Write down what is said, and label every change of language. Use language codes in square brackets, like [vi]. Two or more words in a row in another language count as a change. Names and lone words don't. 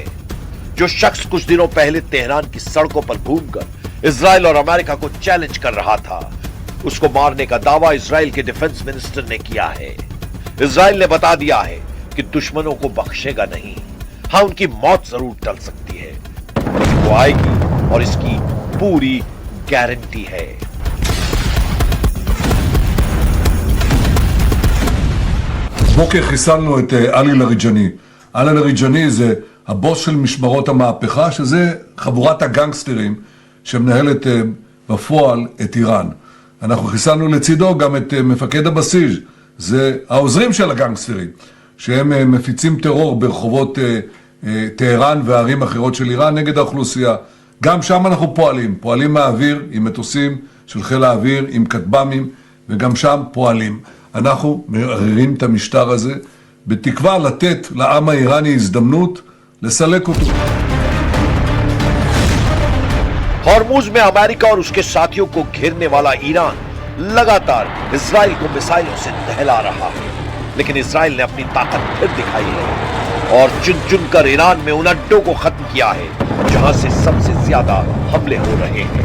[hi] जो शख्स कुछ दिनों पहले तेहरान की सड़कों पर घूमकर इजराइल और अमेरिका को चैलेंज कर रहा था, उसको मारने का दावा इजराइल के डिफेंस मिनिस्टर ने किया है। इजराइल ने बता दिया है कि दुश्मनों को बख्शेगा नहीं। हाँ, उनकी मौत जरूर टल सकती है, लेकिन वो आएगी और इसकी पूरी गारंटी है। [he] בוקר חיסלנו את עלי לריג'ני. עלי לריג'ני זה הבוס של משמרות המהפכה, שזה חבורת הגנגסטרים שמנהלת בפועל את איראן. אנחנו חיסלנו לצידו גם את מפקד הבסיס, זה העוזרים של הגנגסטרים, שהם מפיצים טרור ברחובות טהרן וערים אחרות של איראן נגד האוכלוסייה. גם שם אנחנו פועלים מהאוויר עם מטוסים של חיל האוויר, עם כטב"מים, וגם שם פועלים. אנחנו מערערים את המשטר הזה בתקווה לתת לעם האיראני הזדמנות לסלק אותו. [hi] हॉर्मुज में अमेरिका और उसके साथियों को घेरने वाला ईरान लगातार इजराइल को मिसाइलों से दहला रहा है, लेकिन इजराइल ने अपनी ताकत फिर दिखाई है और चुन चुनकर ईरान में उन अड्डों को खत्म किया है जहां से सबसे ज्यादा हमले हो रहे हैं।